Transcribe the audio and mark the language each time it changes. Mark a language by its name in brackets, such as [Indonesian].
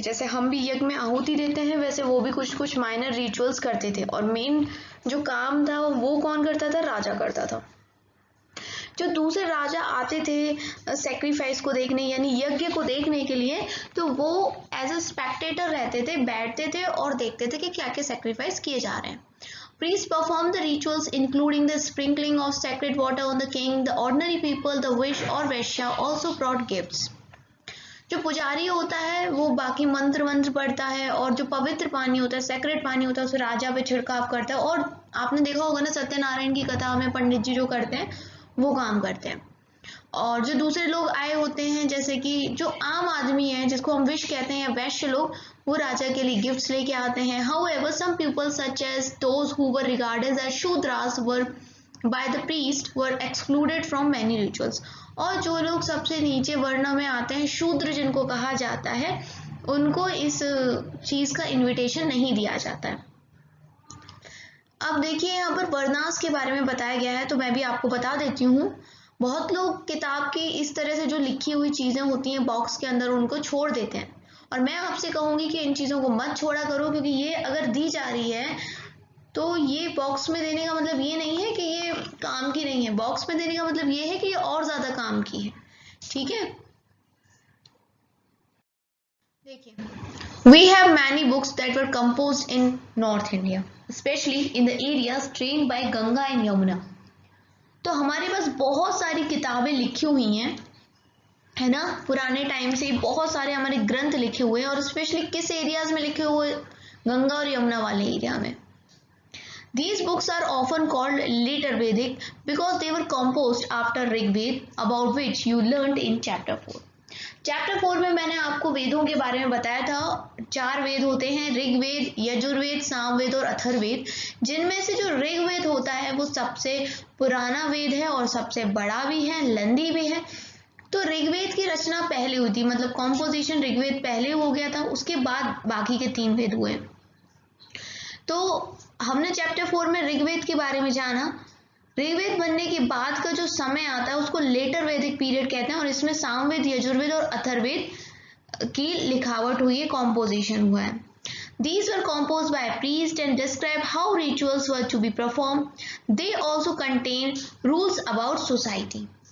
[Hindi] जैसे हम भी यज्ञ में आहुति देते हैं, वैसे वो भी कुछ कुछ माइनर रिचुअल्स करते थे, और मेन जो काम था वो कौन करता था, राजा करता था। जो दूसरे राजा आते थे सेक्रीफाइस को देखने, यानी यज्ञ को देखने के लिए, तो वो [English] as a spectator [Hindi] रहते थे, बैठते थे और देखते थे कि क्या क्या सेक्रीफाइस किए जा रहे हैं। [English] Priests perform the rituals including the sprinkling of sacred water on the king. The ordinary people, the wish or Vaishya also brought gifts. [Hindi] जो पुजारी होता है वो बाकी मंत्र मंत्र पढ़ता है, और जो पवित्र पानी होता है, सेक्रेट पानी होता है, उसे राजा पे छिड़काव करता है। और आपने देखा होगा ना, सत्यनारायण की कथा में पंडित जी जो करते हैं वो काम करते हैं। और जो दूसरे लोग आए होते हैं, जैसे कि जो आम आदमी है जिसको हम विश कहते हैं या वैश्य लोग, वो राजा के लिए गिफ्ट्स लेके आते हैं। [English] However, some people such as those who were regarded as Shudras were by the priest were excluded from many rituals. [Hindi] और जो लोग सबसे नीचे वर्ण में आते हैं, शूद्र जिनको कहा जाता है, उनको इस चीज का इनविटेशन नहीं दिया जाता है। अब देखिए यहाँ पर वर्णास के बारे में बताया गया है, तो मैं भी आपको बता देती हूँ। बहुत लोग किताब की इस तरह से जो लिखी हुई चीजें होती हैं बॉक्स के अंदर, उनको छोड़ देते हैं, और मैं आपसे कहूंगी कि इन चीजों को मत छोड़ा करो, क्योंकि ये अगर दी जा रही है तो ये बॉक्स में देने का मतलब ये नहीं है कि ये काम की नहीं है, बॉक्स में देने का मतलब ये है कि ये और ज्यादा काम की है। ठीक है, देखिए, [English] we have many books that were composed in North India, especially in the areas drained by Ganga and Yamuna. [Hindi] तो हमारे पास बहुत सारी किताबें लिखी हुई हैं, है ना, पुराने टाइम से बहुत सारे हमारे ग्रंथ लिखे हुए हैं, और स्पेशली किस एरियाज में लिखे हुए, गंगा और यमुना वाले एरिया में। [English] These books are often called later Vedic because they were composed after Rig Ved, about which you learned in chapter 4. [Hindi] Chapter 4 में मैंने आपको वेदों के बारे में बताया था। 4 वेद होते हैं, ऋग्वेद, यजुर्वेद, सामवेद और अथर्ववेद, जिनमें से जो ऋग्वेद होता है वो सबसे पुराना वेद है और सबसे बड़ा भी है, लंदी भी है। तो ऋग्वेद की रचना पहले हुई थी, मतलब कॉम्पोजिशन ऋग्वेद पहले हो गया था, उसके बाद बाकी के 3 वेद हुए। तो हमने चैप्टर 4 में ऋग्वेद के बारे में जाना। ऋग्वेद बनने के बाद का जो समय आता है उसको लेटर वैदिक पीरियड कहते हैं, और इसमें सामवेद, यजुर्वेद और अथर्ववेद की लिखावट हुई है, कॉम्पोजिशन हुआ है। [English] These were composed by a priest and describe how rituals were to be performed. They also contain rules about society.